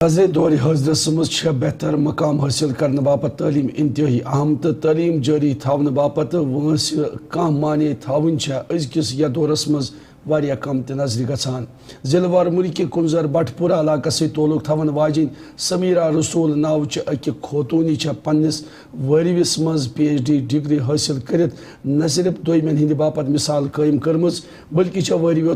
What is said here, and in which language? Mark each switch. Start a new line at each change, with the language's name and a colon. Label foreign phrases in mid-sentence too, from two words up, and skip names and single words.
Kashmiri: عزے دور حاضرس مز بہتر مقام حاصل کرنے باپت تعلیم انتہائی اہم تو تعلیم جاری تھاؤن باپت وٲنٛسہِ کانٛہہ مانے تھاوٕنۍ أزکِس یتھ دورس مز واریاہ کم تہِ نظرِ گژھان ضلع وار ملکہ کنزر بٹ پورہ علاقہ سۭتۍ تعلق تھاون واجٮ۪ن سمیرا رسول ناوچہِ اکہِ خوتوٗنی پننس وٲرۍوِس مز PhD ڈگری حٲصل کٔرِتھ نہ صرف دویمٮ۪ن ہٕنٛدِ باپت مثال قٲیِم کٔرمٕژ بلکہ وٲرۍوِیو